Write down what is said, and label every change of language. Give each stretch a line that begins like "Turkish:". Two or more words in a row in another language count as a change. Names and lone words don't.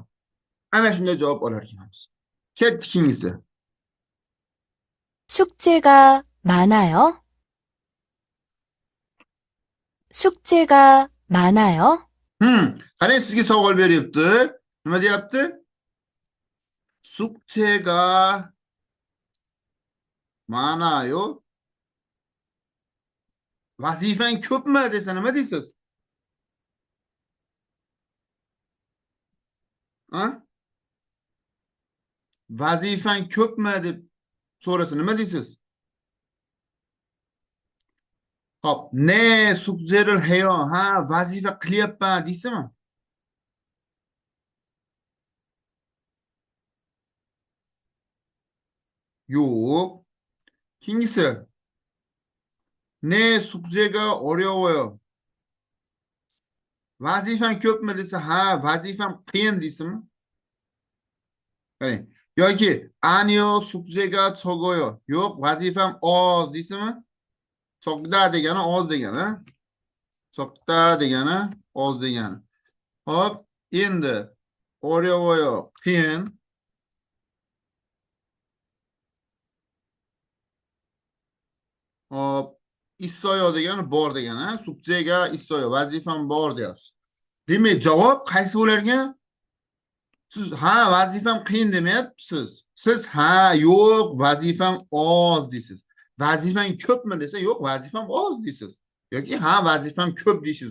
Uzbek: Ana shunday javob olar ekanmiz. Ketdik ikkinchisi.
Korean: 숙제가 많아요? 숙제가 많아요?
Uzbek: Qarang, sizga savol beryapti. Nima deyapti?
Korean: 숙제가 많아요.
Uzbek: Vazifang ko'pmi desa nima deysiz? Ha? Vazifang ko'pmi deb so'rasa nima deysiz?
Korean: Hop, ne 숙제를 해요.
Uzbek: Ha, vazifa qilyapman deysizmi? Yo'q. Keyingisi. Ne,
Korean: 숙제가 어려워요.
Uzbek: Vazifam ko'pmi desa, ha, vazifam qiyin deysizmi? Qarang. Yoki
Korean: 아니요, 숙제가 적어요.
Uzbek: Yo'q, vazifam oz deysizmi? 적다 degani oz degani. 적다 degani oz degani. Hop, endi 어려워요, qiyin. Hop, 있어요 degani bor degani.
Korean: 숙제가 있어요.
Uzbek: Vazifam bor deyapsiz. Demak, javob qaysi bo'lar ekan? Siz ha, vazifam qiyin demayapsiz. Siz ha, yo'q, vazifam oz deysiz. Vazifang ko'pmi desa, yo'q, vazifam oz deysiz. Yoki ha, vazifam ko'p deysiz.